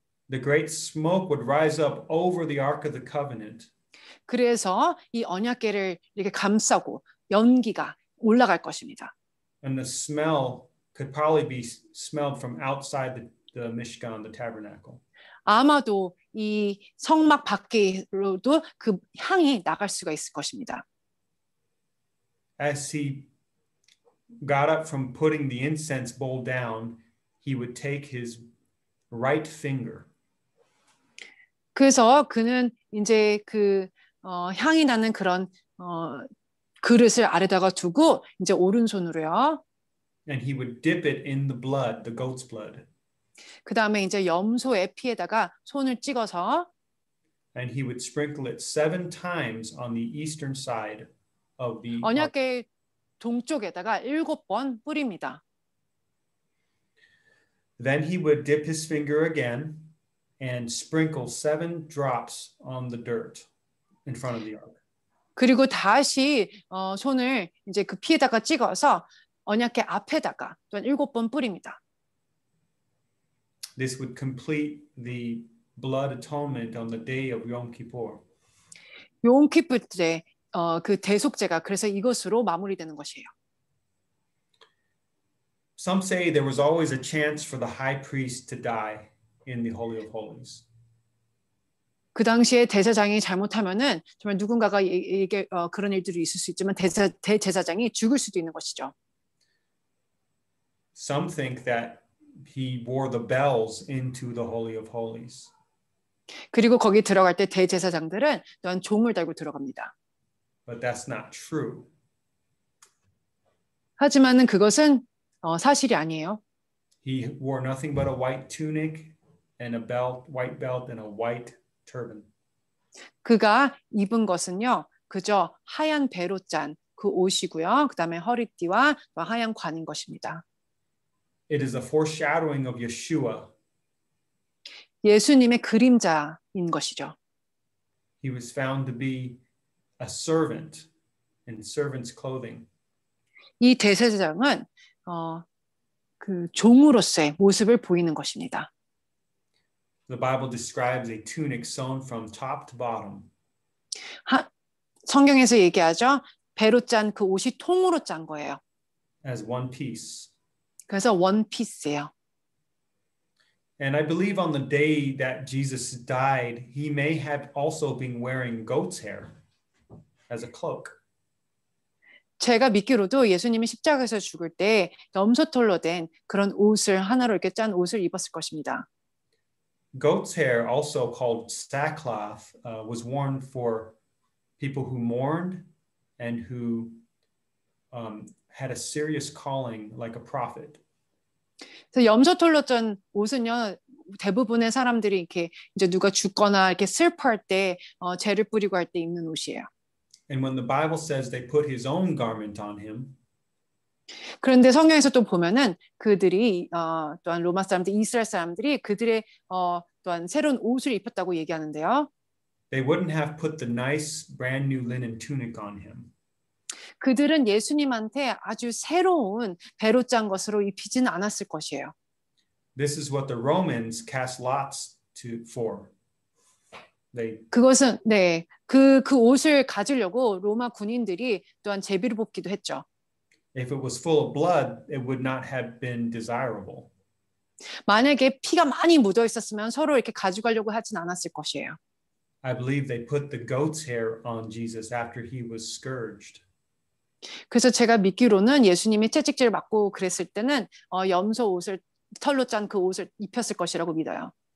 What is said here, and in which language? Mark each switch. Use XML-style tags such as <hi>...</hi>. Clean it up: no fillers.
<en>The great smoke would rise up over the Ark of the Covenant.</en> <ko>그래서 이 언약궤를 이렇게 감싸고 연기가 올라갈 것입니다.</ko> <en>And the smell could probably be smelled from outside the Mishkan, the tabernacle.</en> <ko>아마도 이 성막 밖으로도 그 향이 나갈 수가 있을 것입니다.</ko> <en>As he got up from putting the incense bowl down, he would take his right finger.</en> <ko>그래서 그는 이제 그 향이 나는 그런 그릇을 아래다가 두고 이제 오른손으로요.</ko> <en>And he would dip it in the blood, the goat's blood.</en> <ko>그 다음에 이제 염소의 피에다가 손을 찍어서</ko> <en>And he would sprinkle it 7 times on the eastern side of the ark.</en> <ko>언약궤 동쪽에다가 7번 뿌립니다.</ko> <en>Then he would dip his finger again and sprinkle 7 drops on the dirt in front of the ark.</en> <ko>그리고 다시 손을 이제 그 피에다가 찍어서 언약궤 앞에다가 또한 7번 뿌립니다.</ko> <en>This would complete the blood atonement on the day of Yom Kippur.</en> <ko>욤키프 때 그 대속제가 그래서 이것으로 마무리되는 것이에요.</ko> <en>Some say there was always a chance for the high priest to die in the Holy of Holies.</en> <ko>그 당시에 대제사장이 잘못하면은 정말 누군가가 이게 그런 일들이 있을 수 있지만 대제사장이 죽을 수도 있는 것이죠.</ko> <en>Some think that he wore the bells into the Holy of Holies.</en> <ko>그리고 거기 들어갈 때 대제사장들은 또한 종을 달고 들어갑니다.</ko> <en>But that's not true.</en> <ko>하지만은 그것은 사실이 아니에요.</ko> <en>He wore nothing but a white tunic and a belt, white belt and a white turban.</en> <ko>그가 입은 것은요, 그저 하얀 배로 짠 그 옷이고요. 그다음에 허리띠와 하얀 관인 것입니다.</ko> <en>it is a foreshadowing of Yeshua.</en> <ko>예수님의 그림자인 것이죠.</ko> <en>He was found to be a servant in servant's clothing.</en> <ko>이 대제사장은 그 종으로서의 모습을 보이는 것입니다.</ko> <en>The Bible describes a tunic sewn from top to bottom.</en> <ko>성경에서 얘기하죠. 배로 짠 그 옷이 통으로 짠 거예요.</ko> <en>As one piece.</en> <ko>그래서 원피스예요.</ko> <en>And I believe on the day that Jesus died, he may have also been wearing goat's hair as a cloak.</en> <ko>제가 믿기로도 예수님이 십자가에서 죽을 때 염소털로 된 그런 옷을 하나로 이렇게 짠 옷을 입었을 것입니다.</ko> <en>Goat's hair, also called sackcloth, was worn for people who mourned and who had a serious calling like a prophet.</en> <ko>그래서 염소털로 짠 옷은요 대부분의 사람들이 이렇게 이제 누가 죽거나 이렇게 슬퍼할 때 재를 뿌리고 할 때 입는 옷이에요.</ko> <en>And when the Bible says they put his own garment on him,</en> <ko>그런데 성경에서 또 보면은 그들이 또한 로마 사람들, 이스라엘 사람들이 그들의 또한 새로운 옷을 입혔다고 얘기하는데요.</ko> <en>they wouldn't have put the nice brand new linen tunic on him.</en> <ko>그들은 예수님한테 아주 새로운 배로 짠 것으로 입히지는 않았을 것이에요.</ko> <en>This is what the Romans cast lots for.</en> <ko>그것은 그 옷을 가지려고 로마 군인들이 또한 제비를 뽑기도 했죠.</ko> <en>If it was full of blood, it would not have been desirable.</en> <ko>만약에 피가 많이 묻어 있었으면 서로 이렇게 가져가려고 하진 않았을 것이에요.</ko> <en>I believe they put the goat's hair on Jesus after he was scourged.</en> <ko>그래서 제가 믿기로는 예수님이 채찍질 맞고 그랬을 때는 염소 옷을 털로 짠 그 옷을 입혔을 것이라고 믿어요.</ko>